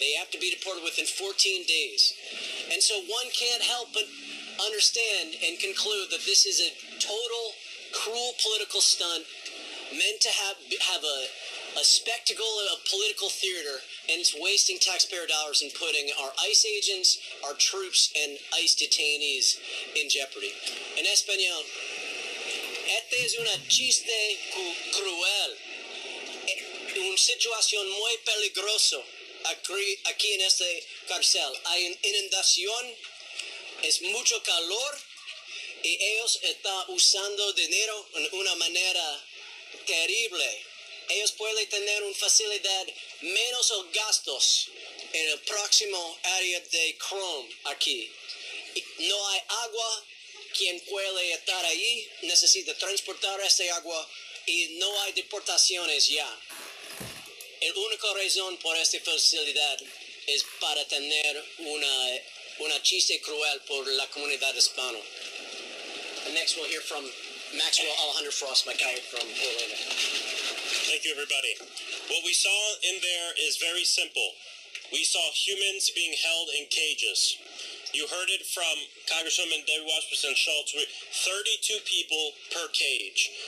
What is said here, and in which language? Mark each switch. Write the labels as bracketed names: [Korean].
[English] They have to be deported within 14 days. And so one can't help but understand and conclude that this is a total, cruel political stunt meant to have a spectacle of political theater, and it's wasting taxpayer dollars and putting our ICE agents, our troops, and ICE detainees in jeopardy. [Spanish] En español, Este es una chiste cruel. Una situación muy peligrosa aquí en este cárcel. Hay inundación, es mucho calor y ellos están usando dinero en una manera terrible. Ellos pueden tener una facilidad menos gastos en el próximo área de Chrome aquí. No hay agua. Quien puede estar ahí necesita transportar este agua y no hay deportaciones ya. La única razón por esta facilidad es para tener una chiste cruel por la comunidad hispana. [English] And next we'll hear from Maxwell Alejandro Frost, my colleague from Orlando. Thank you, everybody. What we saw in there is very simple. We saw humans being held in cages. You heard it from Congresswoman Debbie Wasserman Schultz. 32 people per cage.